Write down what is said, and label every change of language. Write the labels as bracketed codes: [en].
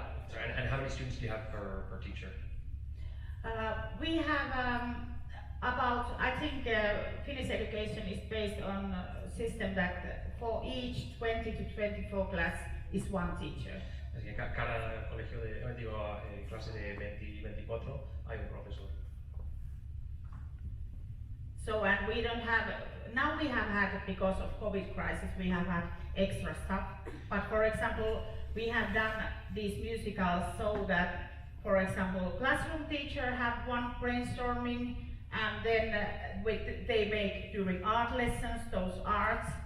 [en] Sorry, and how many students do you have per teacher? We have about, I think Finnish education is based on a system that for each 20 to 24 class is one teacher. [es] Así que cada colegio clase de 20 y 24 hay un profesor. [en] So, and we don't have, now we have had, because of COVID crisis, we have had extra stuff. But for example, we have done these musicals so that, for example, classroom teacher have one brainstorming, and then they make during art lessons, those arts.